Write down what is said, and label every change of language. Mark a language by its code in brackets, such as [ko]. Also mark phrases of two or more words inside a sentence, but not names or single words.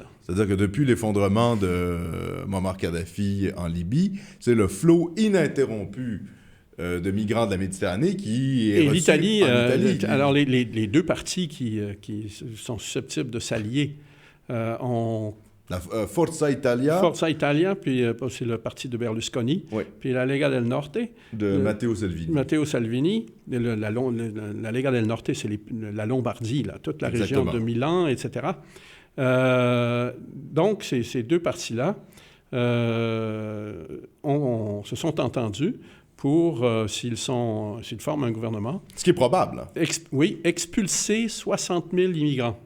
[fr] C'est-à-dire que depuis l'effondrement de Muammar Kadhafi en Libye, c'est le flot ininterrompu de migrants de la Méditerranée qui est reçu en Italie. Alors, les deux partis qui sont susceptibles de s'allier ont... Forza Italia. Forza Italia, puis c'est le parti de Berlusconi. Oui. Puis la Lega del Norte. De Matteo Salvini. Matteo Salvini. La Lega del Norte, c'est la Lombardie, là, toute la région de Milan, etc. Donc, ces deux partis-là se sont entendus pour, s'ils forment un gouvernement. Ce qui est probable. Oui, expulser 60 000 immigrants.